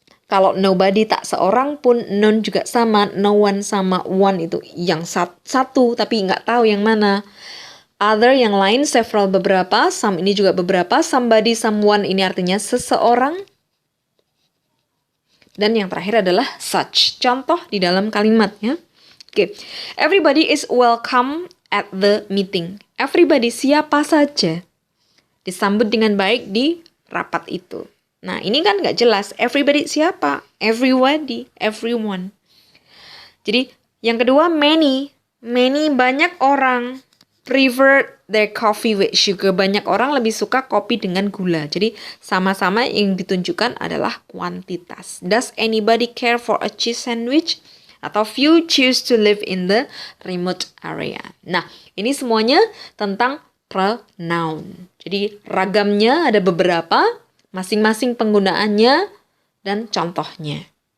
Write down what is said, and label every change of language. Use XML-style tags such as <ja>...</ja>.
<id>Kalau nobody tak seorang pun, none juga sama, no one sama one itu yang satu, tapi nggak tahu yang mana. Other yang lain, several beberapa, some ini juga beberapa, somebody, someone ini artinya seseorang. Dan yang terakhir adalah such, contoh di dalam kalimatnya.</id> <en>Oke, everybody is welcome at the meeting.</en> <id>Everybody, siapa saja, disambut dengan baik di rapat itu. Nah, ini kan nggak jelas. Everybody siapa? Everybody, everyone. Jadi, yang kedua, many.</id> <en>Many, banyak orang prefer their coffee with sugar.</en> <id>Banyak orang lebih suka kopi dengan gula. Jadi, sama-sama yang ditunjukkan adalah kuantitas.</id> <en>Does anybody care for a cheese sandwich? Atau few choose to live in the remote area.</en> <id>Nah, ini semuanya tentang pronoun. Jadi ragamnya ada beberapa, masing-masing penggunaannya dan contohnya.</id>